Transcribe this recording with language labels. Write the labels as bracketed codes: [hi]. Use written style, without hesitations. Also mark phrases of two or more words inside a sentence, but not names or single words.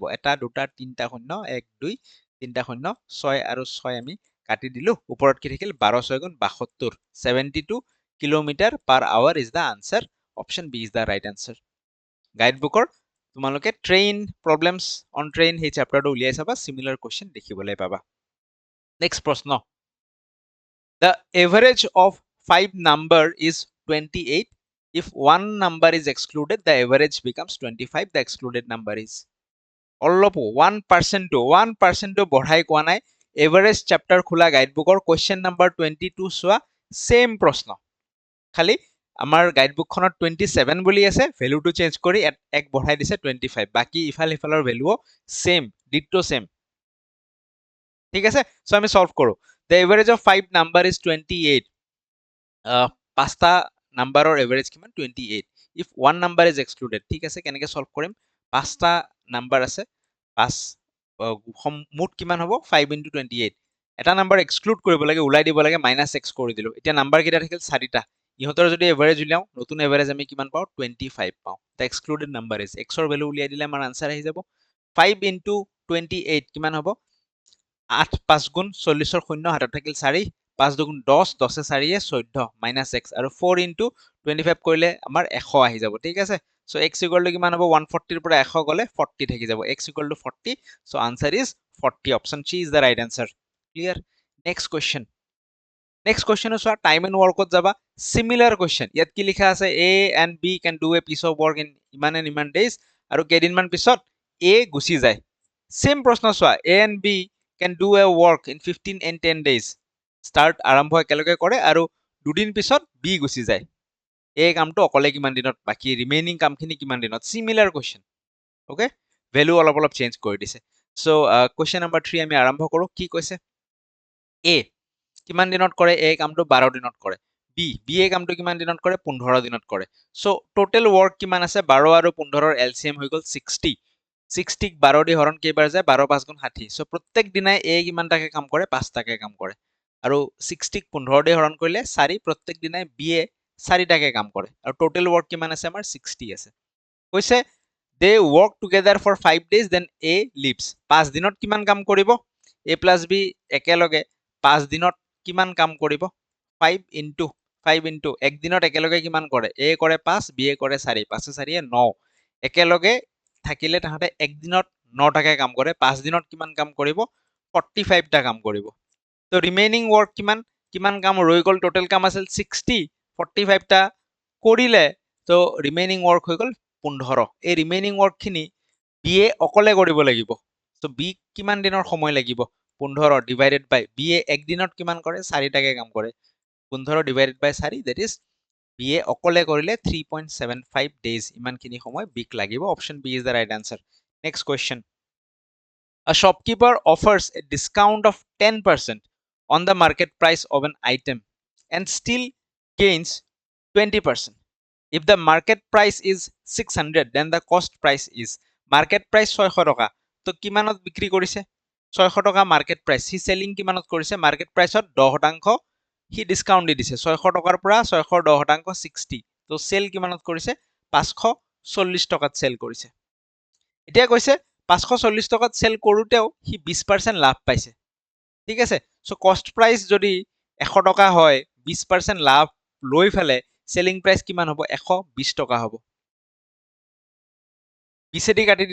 [as] এটা দুটা তিনটা শূন্য, 1 2 তিনটা শূন্য, 6 আৰু 6 আমি কাটি দিলো। ওপৰত কি থাকিল? [en] 12 6 গুণ 72, 72 kilometer per hour is the answer. option B is the right answer. [as] গাইডবুকৰ তোমালোকে [en] train problems on train [as] সেই চেপ্টাৰটো উলিয়াই চাবা, [en] similar question [as] দেখিবলৈ পাবা। নেক্সট প্ৰশ্ন, [en] the average of 5 number is 28. If one number is excluded, the average becomes 25. The excluded number is [as] অলপ 1% to বঢ়াই কোৱা নাই। [en] average chapter [as] খোলা গাইডবুকৰ [en] question number 22 [as] চোৱা, সেম প্ৰশ্ন, খালি আমাৰ গাইডবুকখনত 27 বুলি আছে, ভ্যালুটো চেঞ্জ কৰি এক বঢ়াই দিছে 25। বাকি ইফাল ইফালৰ ভ্যালুও সেম, [en] ditto same, [as] ঠিক আছে। সো আমি সলভ কৰো। [en] The average of 5 number is 28. [as] পাঁচটা নাম্বাৰৰ এভাৰেজ কিমান? 28. [en] if one number is excluded, [as] ঠিক আছে। কেনেকে সলভ কৰিম? পাঁচটা নাম্বাৰ আছে, মুঠ কিমান হ'ব? 5 into 28। এটা নাম্বাৰ এক্সক্লুড কৰিব লাগে, উলাই দিব লাগে, -x কৰি দিলো। এতিয়া নাম্বাৰ কেইটা থাকিল? 4টা। ইহঁতৰ যদি এভাৰেজ উলিয়াও, নতুন এভাৰেজ আমি কিমান পাওঁ? 25 পাওঁ। [en] the excluded number is, [as] x ৰ ভ্যালু উলিয়াই দিলে আমাৰ আনসাৰ আহি যাব। 5 into 28 কিমান হ'ব? 8 5 গুণ 40ৰ শূন্য, হাতত থাকিল 4, 5 2 গুণ 10, 10 4 14, -x, আৰু 4 into 25 কৰিলে আমাৰ 100 আহি যাব, ঠিক আছে। সো x [en] equal to [as] কিমান হ'ব? 140 ৰ পৰা 100 গলে 40 থাকি যাব। [en] x equal to 40, so answer is 40। option C is the right answer। clear? next question, চোৱা, time and workত যাবা, similar question. [as] ইয়াত কি লিখা আছে? [en] a and b can do a piece of work in ইমান এণ্ড ইমান ডেজ, [as] আৰু কেইদিনমান পিছত a গুচি যায়। সেম প্ৰশ্ন চোৱা, [en] a and b can do a work in 15 and 10 days. [as] স্টার্ট আৰম্ভ একেলগে কৰে আৰু দুদিন পিছত বি গুচি যায়। এই কামটো অকলে কিমান দিনত, বাকি ৰিমেইনিং কামখিনি কিমান দিনত? [en] similar question, [as] ওকে। ভ্যালু অলপ অলপ চেঞ্জ কৰি দিছে। সো [en] question number 3 [as] আমি আৰম্ভ কৰো। কি কৈছে? এ কিমান দিনত কৰে? এই কামটো 12 দিনত কৰে। বি এই কামটো কিমান দিনত কৰে? 15 দিনত কৰে। সো [en] total work [as] কিমান আছে? 12 আৰু 15ৰ এলসিএম হৈ গল 60। 60ক 12 দি হৰণ কেইবাৰ যায়? 12 5 গুণ 60। সো প্ৰত্যেক দিনাই এ কিমানটাকে কাম কৰে? 5টাকে কাম কৰে। আৰু 60ক 15 দি হৰণ কৰিলে 4, প্ৰত্যেক দিনাই বি এ 4টাকে কাম কৰে। আৰু [en] total work [as] কিমান আছে? আমাৰ 60 আছে। [en] কৈছে they work together for 5 days, then a leaves. [as] 5 দিনত কিমান কাম কৰিব? [en] a plus b [as] একেলগে 5 দিনত কিমান কাম কৰিব? 5 ইনটু 5 ইনটু একদিনত একেলগে কিমান কৰে এ কৰে 5 বি এ কৰে 4 5 4 9 একেলগে থাকিলে তাহাঁতে একদিনত 9টাকে কাম কৰে 5 দিনত কিমান কাম কৰিব 45টা কাম কৰিব তো [en] remaining work [as] কিমান কিমান কাম ৰৈ গ'ল টোটেল কাম আছিল 60 45টা কৰিলে তো [en] remaining work [as] হৈ গ'ল 15 এই ৰিমেইনিং ৱৰ্কখিনি বি এ অকলে কৰিব লাগিব তো বি কিমান দিনৰ সময় লাগিব 15 [en] divided by [as] বি এ একদিনত কিমান কৰে 4টাকে কাম কৰে 15 [en] divided by 4 that is [as] বি এ অকলে কৰিলে 3.75 ডেজ ইমানখিনি সময় বিক লাগিব [en] option B is the right answer next question A shopkeeper offers a discount of 10% on the market price of an item and still gains 20%. If the market price is 600, then the cost price is market price 600 [as] টকা তো কিমানত বিক্ৰী কৰিছে 600 টকা [en] market price [as] হি সেলিং কিমানত কৰিছে মার্কেট প্রাইসত 10% হি ডিসকাউন্ট দি দিছে 600 টকাৰ পৰা 610% 60 তো সেল কিমানত কৰিছে 540 টকাত সেল কৰিছে এতিয়া কৈছে 540 টকাত সেল কৰোতেও হি 20% লাভ পাইছে ঠিক আছে সো [en] cost price [as] যদি 100 টকা হয় 20% লাভ লৈ ফেলে [en] selling price [as] কিমান হ'ব 120 টকা হ'ব 20 দি কাটি